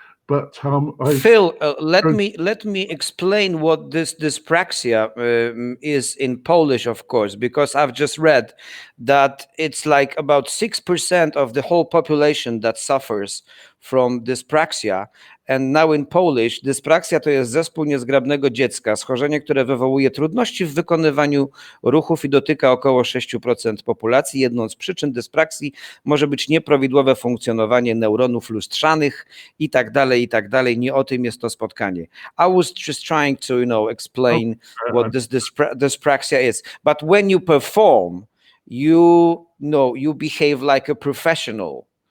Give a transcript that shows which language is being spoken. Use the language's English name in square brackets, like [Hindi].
[English] But Phil, let me explain what this dyspraxia is in Polish, of course, because I've just read that it's like about 6% of the whole population that suffers from dyspraxia. And now in Polish, [Polish] dyspraxia to jest zespół niezgrabnego dziecka, schorzenie, które wywołuje trudności w wykonywaniu ruchów i dotyka około 6% populacji. Jedną z przyczyn dyspraksji może być nieprawidłowe funkcjonowanie neuronów lustrzanych i tak dalej, i tak dalej. Nie o tym jest to spotkanie. [English] I was just trying to, explain what this dyspraxia is. But when you perform, you behave like a professional.